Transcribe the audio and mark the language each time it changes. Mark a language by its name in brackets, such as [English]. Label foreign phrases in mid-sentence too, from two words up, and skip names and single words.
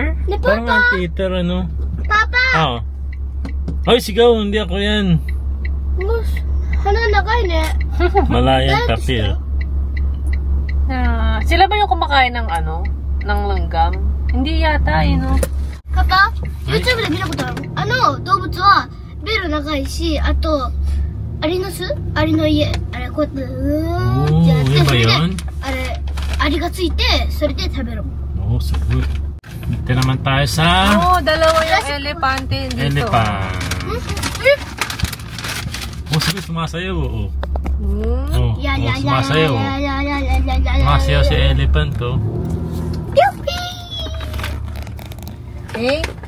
[Filipino] Parang anteater, ano? Papa! Ay, sigaw, hindi ako yan. [English] Malayan tapir. [Filipino] Sila ba yung kumakain ng ng langgam? Hindi yata, Papa, [Japanese] YouTube で見たことある。動物はベル長いし、あとアリの巣、アリの家、あれこうやってってやって、それでアリがついて、それで食べる。 [Filipino] Sagot. Dito naman tayo sa dalawa yung elepante dito. elephant. Sagot, sumasayaw, oo. Sumasayaw. Sumasayaw si elephant, oh. Okay.